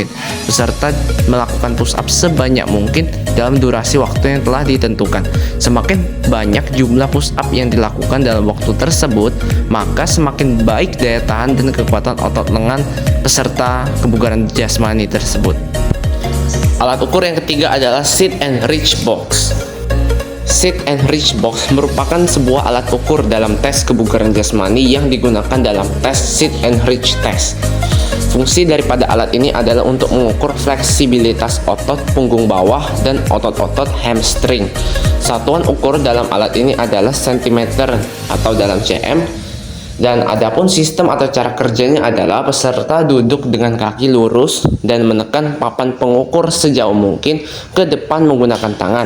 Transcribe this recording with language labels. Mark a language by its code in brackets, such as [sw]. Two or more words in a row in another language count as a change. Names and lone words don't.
[id] Peserta melakukan [en] push up [id] sebanyak mungkin dalam durasi waktu yang telah ditentukan. Semakin banyak jumlah [en] push up [id] yang dilakukan dalam waktu tersebut, maka semakin baik daya tahan dan kekuatan otot lengan peserta kebugaran jasmani tersebut. Alat ukur yang ketiga adalah [en] sit and reach box. Sit and reach box [id] merupakan sebuah alat ukur dalam tes kebugaran jasmani yang digunakan dalam tes [en] sit and reach test. [id] Fungsi daripada alat ini adalah untuk mengukur fleksibilitas otot punggung bawah dan otot-otot hamstring. Satuan ukur dalam alat ini adalah sentimeter atau dalam cm. Dan adapun sistem atau cara kerjanya adalah peserta duduk dengan kaki lurus dan menekan papan pengukur sejauh mungkin ke depan menggunakan tangan.